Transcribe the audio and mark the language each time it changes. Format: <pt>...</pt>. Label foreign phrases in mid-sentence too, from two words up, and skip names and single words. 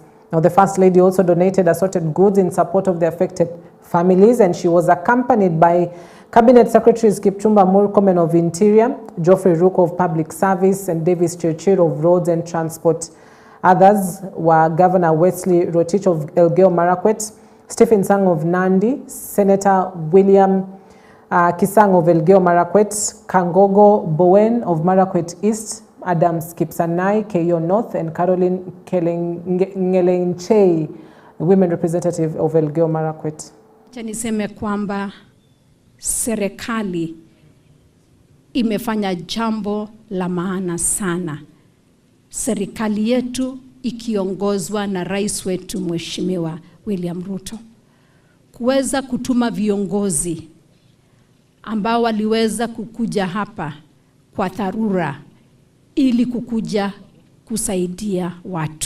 <en>Now, the First Lady also donated assorted goods in support of the affected families, and she was accompanied by Cabinet Secretaries Kipchumba Murkomen of Interior, Geoffrey Ruko of Public Service, and Davis Chirchir of Roads and Transport. Others were Governor Wesley Rotich of Elgeyo Marakwet, Stephen Sang of Nandi, Senator William Kisang of Elgeyo Marakwet, Kangogo Bowen of Marakwet East, Adams Kipsanai, Keyo North, and Caroline Ngelenchei, women representative of Elgeyo Marakwet.</en> <sw>Niseme kwamba serikali imefanya jambo la maana sana. Serikali yetu ikiongozwa na rais wetu Mheshimiwa William Ruto kuweza kutuma viongozi ambao waliweza kukuja hapa kwa dharura ili kukuja kusaidia watu.</sw>